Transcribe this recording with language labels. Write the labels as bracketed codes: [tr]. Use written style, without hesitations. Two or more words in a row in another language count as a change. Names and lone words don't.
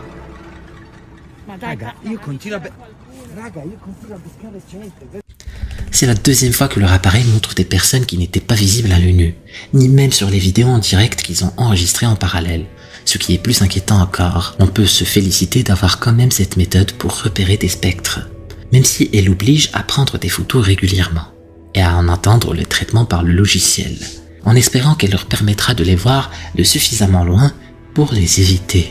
[it] Ma dai, Raga, io continuo a beccare gente. [fr] C'est la deuxième fois que leur appareil montre des personnes qui n'étaient pas visibles à l'œil nu, ni même sur les vidéos en direct qu'ils ont enregistrées en parallèle. Ce qui est plus inquiétant encore, on peut se féliciter d'avoir quand même cette méthode pour repérer des spectres, même si elle oblige à prendre des photos régulièrement, et à en entendre le traitement par le logiciel, en espérant qu'elle leur permettra de les voir de suffisamment loin pour les éviter.